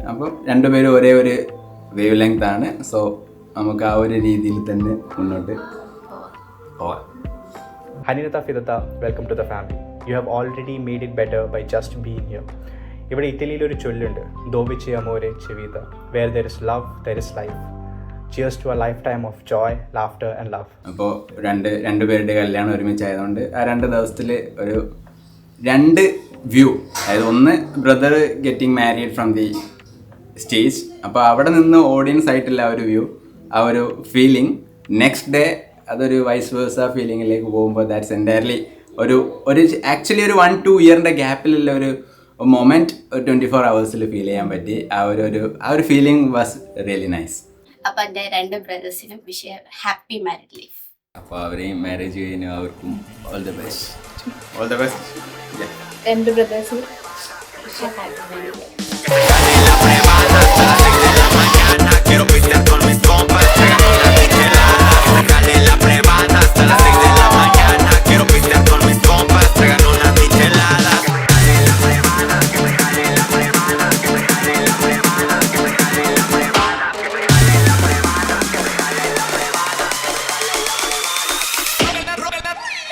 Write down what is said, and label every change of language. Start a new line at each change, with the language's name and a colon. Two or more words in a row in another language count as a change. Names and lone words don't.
Malayalam: അപ്പം രണ്ടുപേരും ഒരേ ഒരു
English: wave length
Malayalam: ആണ്. സോ നമുക്ക് ആ ഒരു രീതിയിൽ തന്നെ മുന്നോട്ട് പോവാം.
English: ഹനിനത്ത, ഫിദത്ത, welcome to the family. You have already made it better by just being here.
Malayalam: ഇവിടെ ഇറ്റലിയിൽ ഒരു ചൊല്ലുണ്ട്,
Italian: dove c'è amore c'è vita,
English: where there is love there is life. cheers to a lifetime of joy, laughter and love.
Malayalam: അപ്പോൾ രണ്ടുപേരുടെ കല്യാണം ഒരുമിച്ചായതുകൊണ്ട് ആ 2 ദിവസത്തിൽ ഒരു 2 വ്യൂ, അതായത് ഒന്ന്
English: brother getting married from the stage,
Malayalam: അപ്പോൾ അവിടെ നിന്ന് ഓഡിയൻസ് ആയിട്ടുള്ള ആ ഒരു വ്യൂ, ആ ഒരു ഫീലിംഗ്.
English: next day
Malayalam: അതൊരു
English: vice versa
Malayalam: ഫീലിങ്ങിലേക്ക് പോകുമ്പോൾ
English: that's entirely
Malayalam: ഒരു ആക്ച്വലി ഒരു 1-2 ഇയറിൻ്റെ ഗ്യാപ്പിലുള്ള ഒരു മൊമെൻറ്റ് 24
English: hours feel
Malayalam: ചെയ്യാൻ പറ്റി. ആ ഒരു
English: feeling was really nice.
Malayalam: അപ്പൊ എൻ്റെ 2 ബ്രദേഴ്സിനും വിഷയം
English: happy married life.
Malayalam: അപ്പോൾ അവരെയും മാരേജ് കഴിഞ്ഞു, അവർക്കും
English: all the best.
Malayalam: 2 ബ്രദേഴ്സും
English: happy married life.
Spanish: Quiero pistear con mis compas, tragando una michelada. Déjale la privada hasta las 6 de la mañana. Quiero pistear con mis compas, tragando una michelada. Que me jale la privada, que me jale la privada, que me jale la privada, que me jale la privada, que me jale la privada, que me jale la privada.